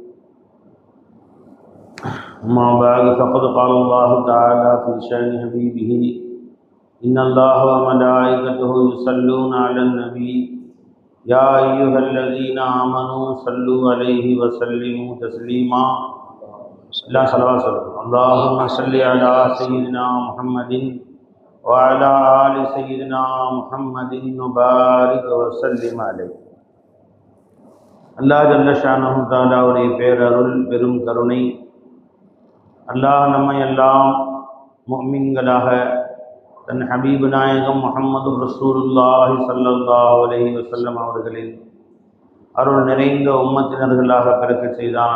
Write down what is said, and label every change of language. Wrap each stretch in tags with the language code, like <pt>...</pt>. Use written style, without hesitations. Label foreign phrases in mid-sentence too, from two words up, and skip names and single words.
<ar>أما بعد، فقد قال الله تعالى في شأن حبيبه: إن الله وملائكته يصلون على النبي يا أيها الذين آمنوا صلوا عليه وسلموا تسليما. لا صلوات اللهم صل على سيدنا محمد وعلى آل سيدنا محمد وبارك وسلم عليه.</ar> <ta>அல்லாஹ்</ta> <ar>جل شأنه</ar> <ta>தஆலாவுடைய பேரருள் பெரும் கருணை, அல்லாஹ் நம்மை எல்லாம் முஃமின்களாக தன் ஹபீபு நாயகம் முஹம்மது</ta> <ar>رسول الله صلى الله عليه وسلم</ar> <ta>அவர்களின் அருள் நிறைந்த உம்மத்தினர்களாக பிறக்க செய்தான்.</ta>